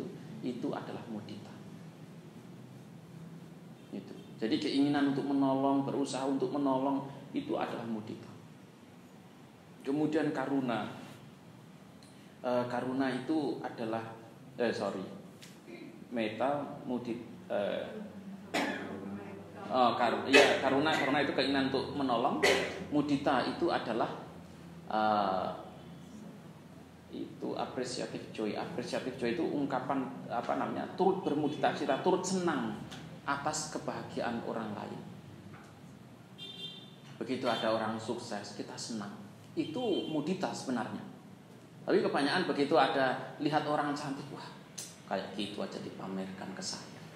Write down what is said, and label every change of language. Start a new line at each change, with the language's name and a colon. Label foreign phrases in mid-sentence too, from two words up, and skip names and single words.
Indonesian: Itu adalah mudita. Itu. Jadi keinginan untuk menolong, berusaha untuk menolong, itu adalah mudita. Kemudian karuna. Karuna itu adalah meta, mudita. Karuna itu keinginan untuk menolong. Mudita itu adalah itu
English: appreciative joy. Appreciative joy
Indonesian: itu ungkapan turut bermudita cita, turut senang atas kebahagiaan orang lain. Begitu ada orang sukses, kita senang. Itu mudita sebenarnya. Tapi kebanyakan begitu ada lihat orang cantik, wah kayak gitu aja dipamerkan ke saya.